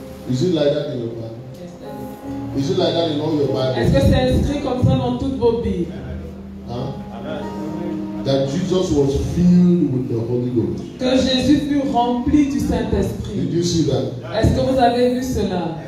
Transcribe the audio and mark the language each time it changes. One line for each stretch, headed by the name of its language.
English: Is it like that in your Bible? Is it like that in all your
French: Est-ce
English: Bible?
French: que c'est inscrit comme ça dans toutes vos Bibles? Huh?
English: That Jesus was filled with the Holy Ghost.
French: Que Jésus fut rempli du Saint-Esprit.
English: Did you see that?
French: Est-ce que vous avez vu cela?